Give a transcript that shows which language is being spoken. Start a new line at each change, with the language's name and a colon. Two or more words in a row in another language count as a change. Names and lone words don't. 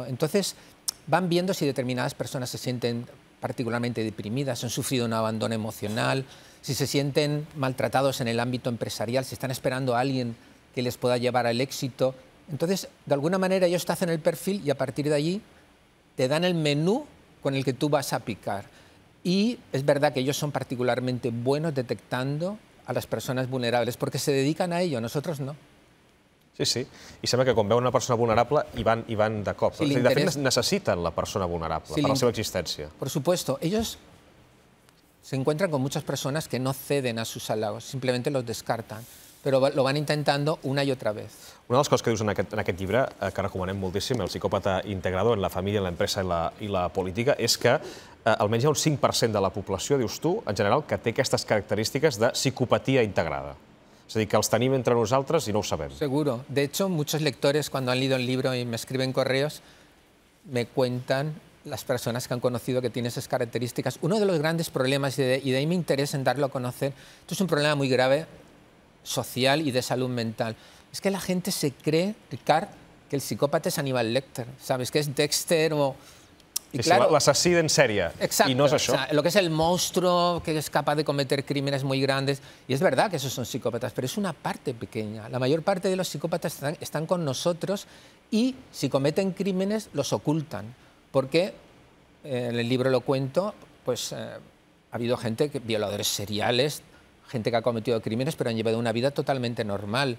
Spanish: Entonces, van viendo si determinadas personas se sienten particularmente deprimidas, han sufrido un abandono emocional, si se sienten maltratados en el ámbito empresarial, si están esperando a alguien que les pueda llevar al éxito. Entonces, de alguna manera ellos te hacen el perfil y a partir de allí te dan el menú con el que tú vas a picar. Y es verdad que ellos son particularmente buenos detectando a las personas vulnerables porque se dedican a ello, nosotros no. Sí, sí.
Catalan: I sembla que quan veuen una persona vulnerable hi van de cop. De fet, necessiten la persona vulnerable per la seva existència.
Spanish: Por supuesto. Ellos se encuentran con muchas personas que no ceden a sus halagos, simplemente los descartan, però lo van intentando una i otra vez.
Catalan: Una de les coses que dius en aquest llibre, que recomanem moltíssim, El psicòpata integrador en la família, en l'empresa i la política, és que almenys hi ha un 5% de la població, dius tu, en general, que té aquestes característiques de psicopatia integrada. Es a dir, que els tenim entre nosaltres i no ho sabem.
Spanish: Seguro. De hecho, muchos lectores, cuando han leído el libro y me escriben correos, me cuentan las personas que han conocido que tienen esas características. Uno de los grandes problemas, y de ahí me interesa en darlo a conocer, esto es un problema muy grave, social y de salud mental, es que la gente se cree, Ricard, que el psicópata es Aníbal Lecter, ¿sabes? Que es Dexter o... Y claro,
Catalan: l'assassí en sèrie,
Spanish: exacto, y no es eso. O sea, lo que es el monstruo que es capaz de cometer crímenes muy grandes. Y es verdad que esos son psicópatas, pero es una parte pequeña. La mayor parte de los psicópatas están con nosotros y si cometen crímenes los ocultan. Porque, en el libro lo cuento, pues ha habido gente, violadores seriales, gente que ha cometido crímenes pero han llevado una vida totalmente normal.